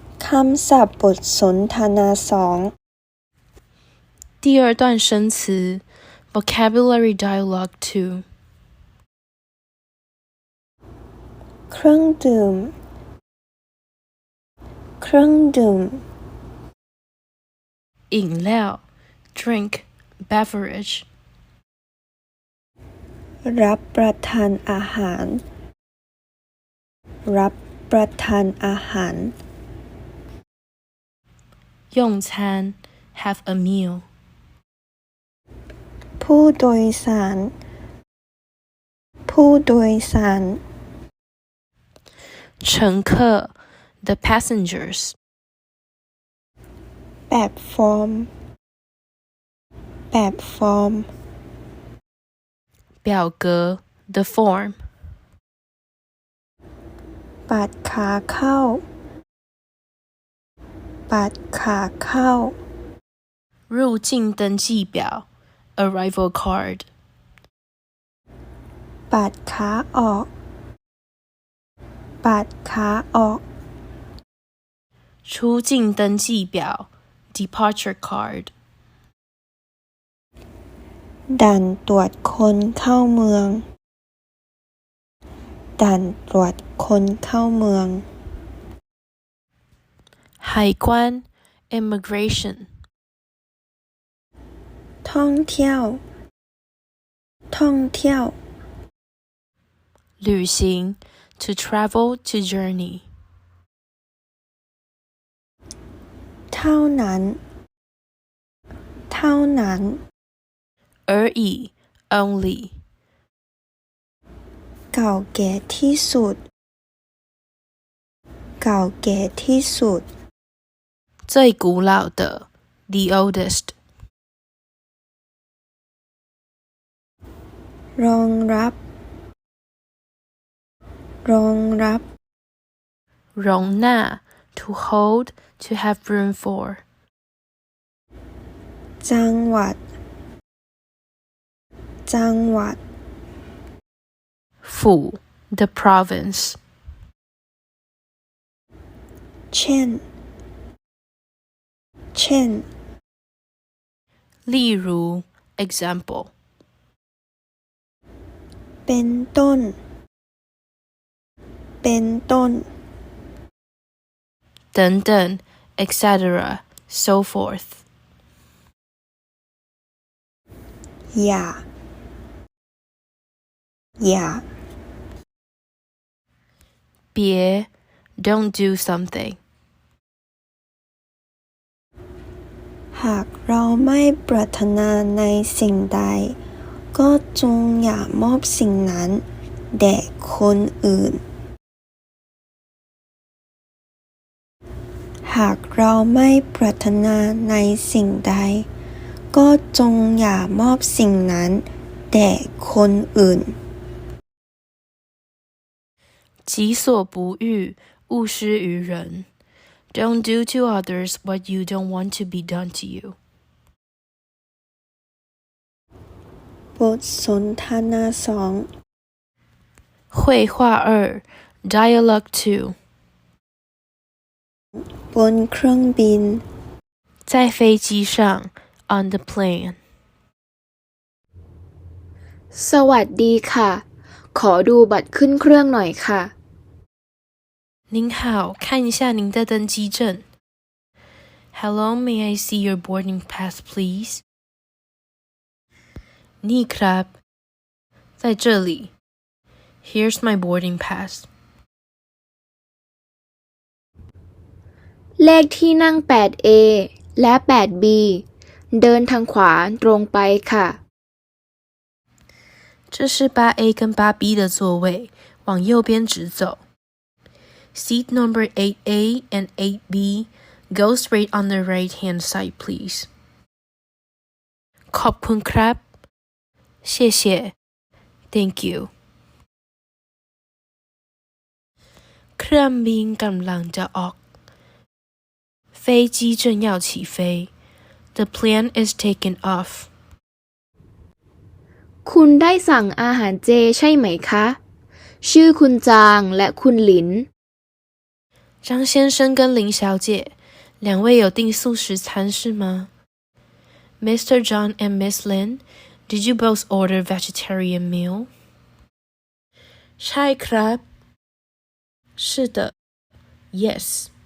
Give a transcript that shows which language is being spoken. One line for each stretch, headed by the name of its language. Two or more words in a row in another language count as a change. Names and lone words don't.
Thai: คำศัพท์บทสนทนา2
Chinese: 第二段生词
English: Vocabulary Dialogue 2
Thai: เครื่องดื่มเครื่องดื่ม
English: 饮料 Drink Beverage
Thai: รับประทานอาหารรับประทานอาหาร
English: 用餐 Have a meal
Thai: ผู้โดยสารผู้โดยสาร
English: 乘客 The passengers
Thai: แบบฟอร์มแบบฟอร์ม
English: 表格 The form
Thai: บัตรขาเข้าบัตรขาเข้า
Chinese: 入境登记表
English: Arrival card
Thai: บัตรขาออกบัตรขาออก
Chinese: 出境登记表
English: Departure card
Thai: ด่านตรวจคนเข้าเมืองด่านตรวจคนเข้าเมือง
English: 海关 Immigration
Thai: ท่องเที่ยวท่องเที่ยว
English: 旅行 To travel to journey
Thai: เท่านั้นเท่านั้น
English: 而已 Only
Thai: เก่าแก่ที่สุดเก่าแก่ที่สุด
Chinese: 最古老的
English: The oldest
Thai: รองรับรองรับ
English: 容纳 To hold To have room for
Thai: จังหวัดจังหวัด
English: 府 The province
Thai: เช่นเช่น
English: 例如 Example
Thai: เป็นต้นเป็นต้น
English: 等等 etc. So forth
Thai: อย่าอย่า
English: 别 Don't do something
Thai: หากเราไม่ปรารถนาในสิ่งใดก็จงอย่ามอบสิ่งนั้นแด่คนอื่นหากเราไม่ปรารถนาในสิ่งใดก็จงอย่ามอบสิ่งนั้นแด่คนอื่น
Chinese: 己所不欲勿施于人
English: Don't do to others what you don't want to be done to you
Thai: บทสนทนา2
English: 绘画2 Dialogue 2
Thai: บนเครื่องบิน
Chinese: 在飞机上
English: On the plane
Thai: สวัสดีค่ะขอดูบัตรขึ้นเครื่องหน่อยค่ะ
Chinese: 您好看一下您的登机证
English: Hello may I see your boarding pass please
Thai: นี่ครับ
Chinese: 在这里
English: Here's my boarding pass
Thai: เลขที่นั่ง 8A และ 8B เดินทางขวาตรงไปค่ะ
Chinese: 这是 8A 跟 8B 的座位往右边直走
English: Seat number 8A and 8B Go straight on the right hand side please
Thai: ขอบคุณครับ
English: 谢谢 Thank you
Thai: เครื่องบินกำลังจะออก
Chinese: 飞机正要起飞
English: The plane is taking off
Thai: คุณได้สั่งอาหารเจใช่ไหมคะชื่อคุณจางและคุณหลิน
Chinese: 张先生跟林小姐，两位有订素食餐是吗？
English: Mr. John and Miss Lin, did you both order vegetarian meal?
Thai: ใช่ครับ是的 Yes